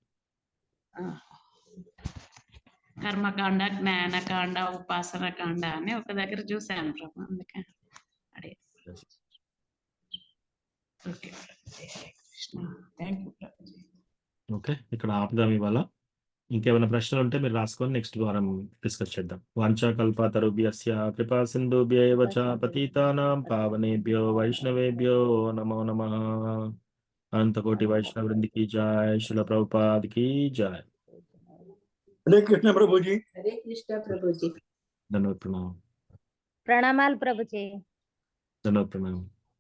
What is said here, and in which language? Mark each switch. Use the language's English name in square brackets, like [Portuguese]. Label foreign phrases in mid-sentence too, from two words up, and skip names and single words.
[Telugu] కర్మకాండ, జ్ఞానకాండ, ఉపాసన కాండ అని ఒక దగ్గర చూశాను ప్రభు, అందుకే అడిగాను. ఓకే ప్రభుజీ, హరే కృష్ణ. [English] thank you ప్రభుజీ. [Telugu] ఓకే, ఇక్కడ ఆపుదాం ఇవాళ. ఇంకేమైనా ప్రశ్నలు ఉంటే మీరు రాసుకొని నెక్స్ట్ వారం డిస్కస్ చేద్దాం. [Sanskrit] वाञ्छाकल्पतरुभ्यस्य कृपा सिन्धुभ्यैव च पतितानां पावनेभ्यो वैष्णवेभ्यो नमो नमः. [Telugu] అనంతకోటి వైష్ణవ వృందికి జై. శిల ప్రభుపాదికి జై. [Hindi] हरे कृष्ण प्रभु जी। [Telugu] హరే కృష్ణ ప్రభుజీ. ధన్యవాద ప్రణామం. ప్రణామాలు ప్రభుజీ. ధన్యవాద ప్రణామం.